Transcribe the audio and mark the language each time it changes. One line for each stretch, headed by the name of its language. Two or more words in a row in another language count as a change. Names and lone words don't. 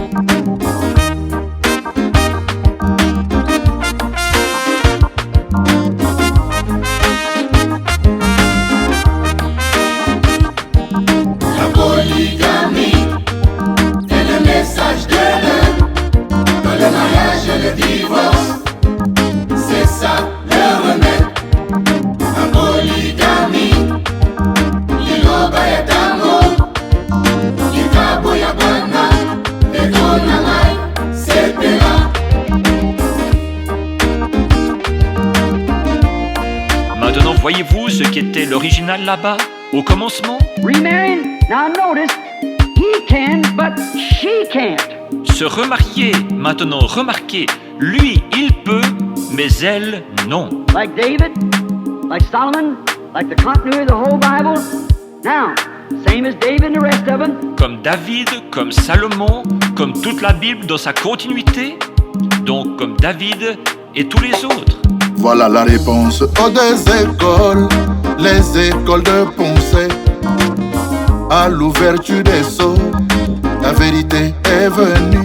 French: La polygamie est le message de l'heure. Dans le mariage et le divorce, c'est ça le remède. La polygamie,
Lingala: liloba ya tango, likabo ya bana, ekona ngai, sepela.
French: Maintenant, voyez-vous ce qu'était l'original là-bas, au commencement?
English: Remarrying? Now notice, he can, but she can't.
French: Se remarier, maintenant remarquez, lui il peut, mais elle non.
English: Like David, like Solomon, like the continuity of the whole Bible. Now, same as David and the rest of them.
French: Comme David, comme Salomon, comme toute la Bible dans sa continuité, donc comme David et tous les autres. Voilà la réponse aux deux écoles, les écoles de pensée. À l'ouverture des sceaux, la vérité est venue.